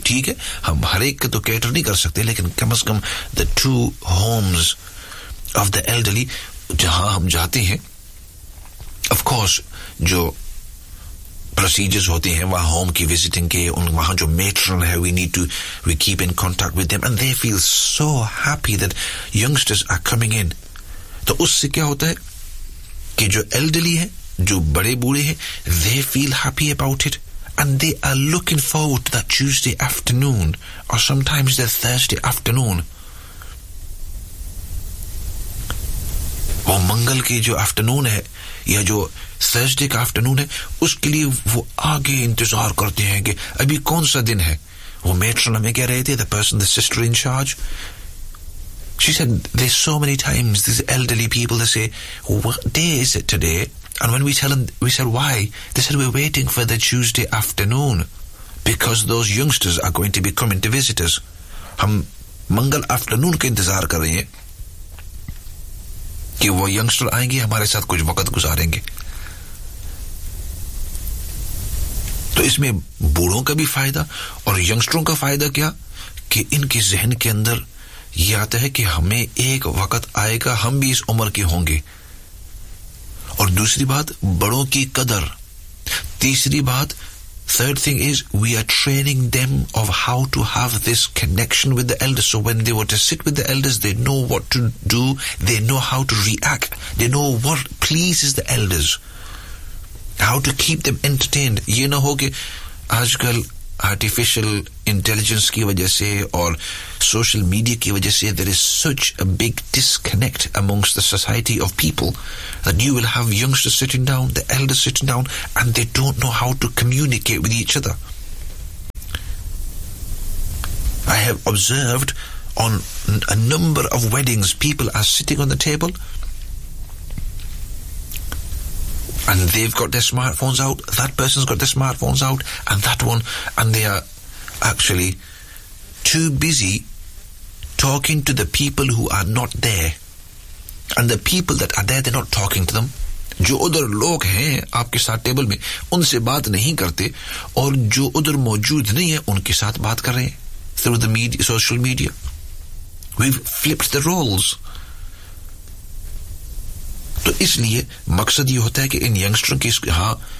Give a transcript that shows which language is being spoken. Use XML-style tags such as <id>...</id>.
<ur>ٹھیک ہے, ہم ہر ایک کا تو کیٹر نہیں کر سکتے, لیکن کم از کم</ur> <en>the two homes of the elderly</en> <ur>جہاں ہم جاتے ہیں, of course جو پروسیجرز ہوتے ہیں وہاں ہوم کی وزٹنگ کے, ان وہاں جو میٹرن ہے,</ur> <en>we keep in contact with them, and they feel so happy that youngsters are coming in.</en> <ur>تو اس سے کیا ہوتا ہے کہ جو elderly ہیں, جو بڑے بوڑھے ہیں,</ur> <en>they feel happy about it, and they are looking forward to that Tuesday afternoon or sometimes the Thursday afternoon.</en> <ur>وہ منگل کے جو afternoon ہے یا جو تھرسڈے کا آفٹرنون ہے, اس کے لیے وہ آگے انتظار کرتے ہیں کہ ابھی کون سا دن ہے. وہ میٹرن ہمیں کہہ رہے تھے,</ur> <en>the person, the sister in charge, she said, there's so many times these elderly people, they say, what day is it today? And when we tell them, we said, why? They said, we're waiting for the Tuesday afternoon because those youngsters are going to be coming to visit us.</en> <ur>ہم منگل afternoon کا انتظار کر رہے ہیں کہ وہ یگسٹر آئیں گے, ہمارے ساتھ کچھ وقت گزاریں گے. تو اس میں بوڑھوں کا بھی فائدہ اور یگسٹروں کا فائدہ کیا کہ ان کے ذہن کے اندر یہ آتا ہے کہ ہمیں ایک وقت آئے گا, ہم بھی اس عمر کے ہوں گے. اور دوسری بات, بڑوں کی قدر. تیسری بات,</ur> <en>Third thing is, we are training them of how to have this connection with the elders, so when they want to sit with the elders they know what to do, they know how to react, they know what pleases the elders, how to keep them entertained.</en> <ur>یہ نہ ہو کہ آج کل artificial intelligence کی وجہ سے</ur> <en>اور social media کی وجہ سے there is such a big disconnect amongst the society of people that you will have youngster sitting down, the elder sitting down, and they don't know how to communicate with each other. I have observed on a number of weddings, people are sitting on the table and they've got their smartphones out, that person's got their smartphones out, and that one, and they are actually too busy talking to the people who are not there, and the people that are there, they're not talking to them.</en> <ur>جو ادھر لوگ ہیں آپ کے ساتھ table میں ان سے بات نہیں کرتے, اور جو ادھر موجود نہیں ہے ان کے ساتھ بات کر رہے ہیں</ur> <en>through the media, social media. We've flipped the roles.</en> <ur>تو اس لیے مقصد یہ ہوتا ہے کہ ان یگسٹروں کے ہاں</ur>